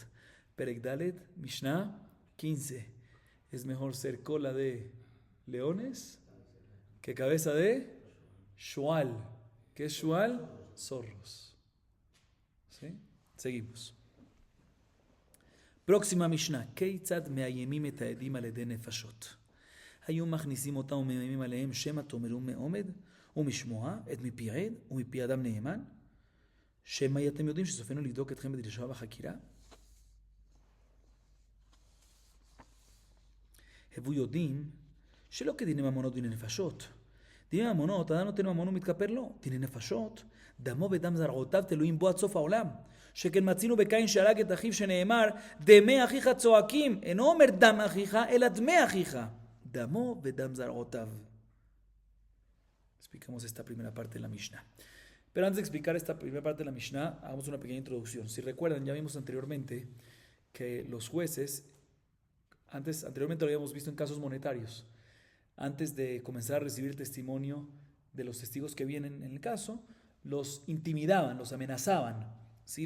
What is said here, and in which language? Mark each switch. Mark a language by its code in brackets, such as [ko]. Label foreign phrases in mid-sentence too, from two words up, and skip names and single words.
[he] פרק דלת משנה 15. [es] Es mejor ser cola de leones que cabeza de shual. ¿Qué es shual? Zorros. ¿Sí? Seguimos. Próxima Mishnah. [he] כיצד מאיימים את העדים על ידי נפשות. היו מכניסים אותם ומאיימים עליהם שמא תאמרו מעומד ומשמוע את מפי עד ומפי אדם נאמן שמא אתם יודעים שסופנו לבדוק אתכם בדרישה בחקירה? הבו יודעים שלא כדיני ממונות דיני נפשות. דיני ממונות, אדם נותן ממון ומתכפר לו. דיני נפשות, דמו ודם זרעותיו תלויים בו עד סוף העולם. שכן מצינו בקין שהרג את אחיו שנאמר דמי אחיך צועקים. אינו אומר דם אחיך אלא דמי אחיך. דמו ודם זרעותיו. [es] Explicamos esta primera parte de la Mishnah. Pero antes de explicar esta primera parte de la Mishnah, hagamos una pequeña introducción. Si recuerdan, ya vimos anteriormente que los jueces, anteriormente lo habíamos visto en casos monetarios, antes de comenzar a recibir testimonio de los testigos que vienen en el caso, los intimidaban, los amenazaban, ¿sí?